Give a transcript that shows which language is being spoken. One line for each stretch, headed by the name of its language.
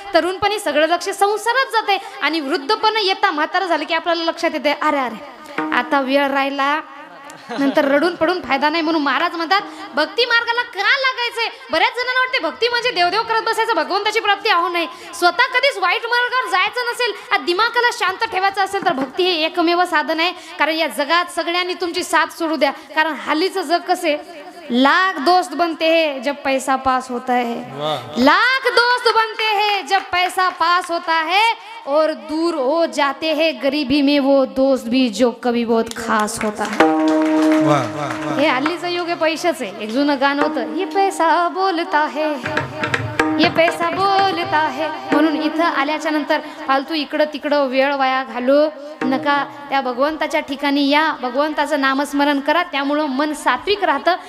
Marathi: तरुणपणी सगळं लक्ष संसारात जाते आणि वृद्धपण येता म्हातारा झालं की आपल्याला लक्षात येते, अरे अरे आता वेळ राहिला, नंतर रडून पडून फायदा नाही. म्हणून महाराज म्हणतात भक्ती मार्गाला का लागायचंय? बऱ्याच जणांना वाटते भक्ती म्हणजे देवदेव करत बसायचं, भगवंताची प्राप्ती आहो नाही. स्वतः कधीच वाईट मार्गावर जायचं नसेल, दिमागाला शांत ठेवायचं असेल तर भक्ती हे एकमेव साधन आहे. कारण या जगात सगळ्यांनी तुमची साथ सोडू द्या, कारण हालीचं जग कसे,
Hindi: लाख दोस्त बनते हैं जब पैसा पास होता है, लाख दोस्त बनते हैं जब पैसा पास होता है, और दूर हो जाते हैं गरीबी में वो दोस्त भी जो कभी बहुत खास होता है.
Marathi: हे हल्लीचं युग आहे, पैशाचं आहे. एक जुनं गाणं होतं,
Hindi: ये पैसा बोलता है,
Marathi: ये पैसा बोलता है. म्हणून इथं आल्याच्या नंतर फालतू इकडं तिकडं वेळ वाया घालू नका. त्या भगवंताच्या ठिकाणी या, भगवंताचं नामस्मरण करा, त्यामुळं मन सात्विक राहतं.